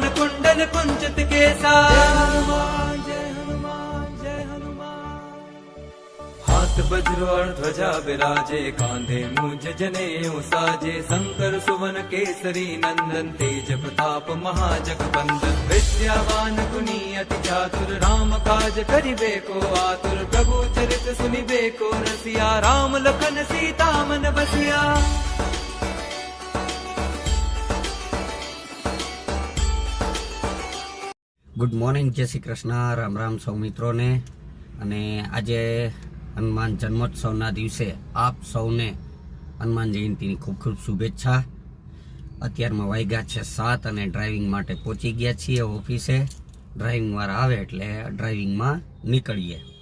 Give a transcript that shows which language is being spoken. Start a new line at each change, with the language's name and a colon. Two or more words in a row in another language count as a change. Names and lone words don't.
Awadhi: कुंडल कुंचित केसा जय हनुमान जय हनुमान हाथ वज्र और ध्वजा विराजे कांधे मूंज जनेऊ साजे शंकर सुवन केसरी नंदन तेज प्रताप महाजगवंदन विद्यावान गुणी अति चातुर राम काज करिबे को आतुर प्रभु चरित सुनिबे को रसिया राम लखन सीता मन बसिया।
English: good morning,
Gujarati: જય શ્રી કૃષ્ણ, રામ રામ સૌ મિત્રો ને। અને આજે હનુમાન જન્મોત્સવના દિવસે આપ સૌને હનુમાન જયંતીની ખૂબ ખૂબ શુભેચ્છા। અત્યારમાં વાગ્યા છે 7 અને ડ્રાઇવિંગ માટે પહોંચી ગયા છીએ ઓફિસે। ડ્રાઇવિંગ વાળા આવે એટલે ડ્રાઇવિંગમાં નીકળીએ।